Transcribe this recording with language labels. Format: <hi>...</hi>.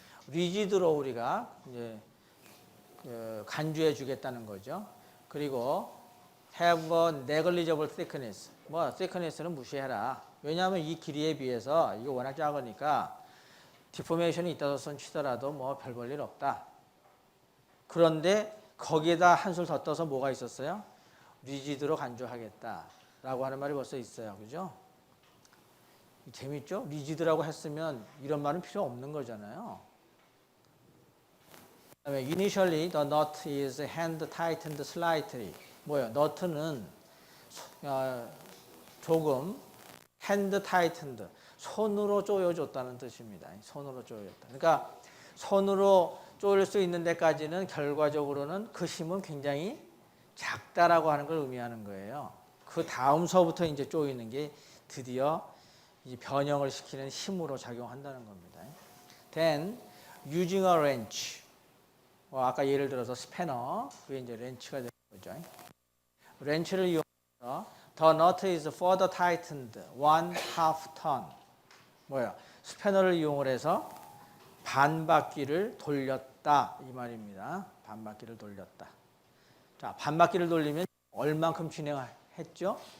<ko>rigid로 우리가 이제 간주해 주겠다는 거죠.</ko> <en>그리고 have a negligible thickness.</en> <ko>thickness는 무시해라. 왜냐하면 이 길이에 비해서 이거 워낙 작으니까 디포메이션이 있다고 손 치더라도 별 볼 일 없다. 그런데 거기에다 한술 더 떠서 뭐가 있었어요? 리지드로 간주하겠다라고 하는 말이 벌써 있어요. 그죠? 재밌죠? 리지드라고 했으면 이런 말은 필요 없는 거잖아요.</ko> <en>그다음에 initially the nut is hand tightened slightly.</en> <ko>너트는 조금 hand tightened, 손으로 조여줬다는 뜻입니다. 손으로 조여줬다. 그러니까 손으로 조일 수 있는 데까지는 결과적으로는 그 힘은 굉장히 작다라고 하는 걸 의미하는 거예요. 그 다음서부터 이제 조이는 게 드디어 이 변형을 시키는 힘으로 작용한다는 겁니다.</ko> <en>Then using a wrench.</en> <ko>아까 예를 들어서 스패너, 그게 이제 렌치가 되는 거죠. 렌치를 이용해서</ko> <en>the nut is further tightened 1/2 turn.</en> <ko>스패너를 이용을 해서 반 바퀴를 돌렸다 이 말입니다. 반 바퀴를 돌렸다. 자, 반 바퀴를 돌리면 얼만큼 진행했죠?</ko>